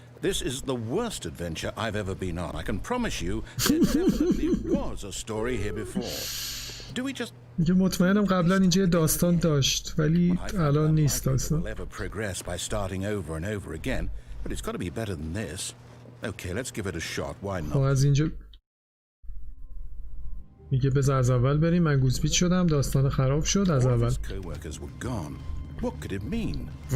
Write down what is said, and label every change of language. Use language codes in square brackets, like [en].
[en] This is the worst adventure I've ever been on. I can promise you there definitely was a story here before. Do we just [fa] میگه مطمئنم قبلا اینجا داستان داشت ولی الان نیست داستان. [en] We'll ever progress by starting over and over again, but it's got to be better than this. Okay, let's give it a shot. Why [fa] خب [en] not? [fa] از اینجا میگه بذار از اول بریم. من گوزپیچ شدم، داستان خراب شد، از اول. [en] His co-workers were gone. What could it mean?